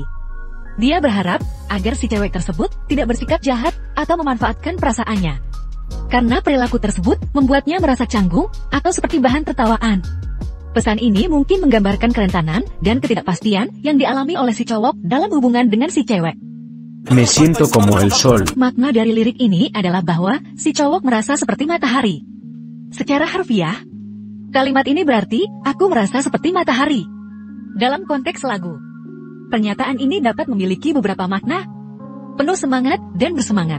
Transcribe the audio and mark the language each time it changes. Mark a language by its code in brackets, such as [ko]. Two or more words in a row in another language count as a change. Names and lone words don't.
[id] Dia berharap agar si cewek tersebut tidak bersikap jahat atau memanfaatkan perasaannya, karena perilaku tersebut membuatnya merasa canggung atau seperti bahan tertawaan. Pesan ini mungkin menggambarkan kerentanan dan ketidakpastian yang dialami oleh si cowok dalam hubungan dengan si cewek. [es] Me siento como el sol. [id] Makna dari lirik ini adalah bahwa si cowok merasa seperti matahari. Secara harfiah, kalimat ini berarti, aku merasa seperti matahari. Dalam konteks lagu, pernyataan ini dapat memiliki beberapa makna: penuh semangat dan bersemangat.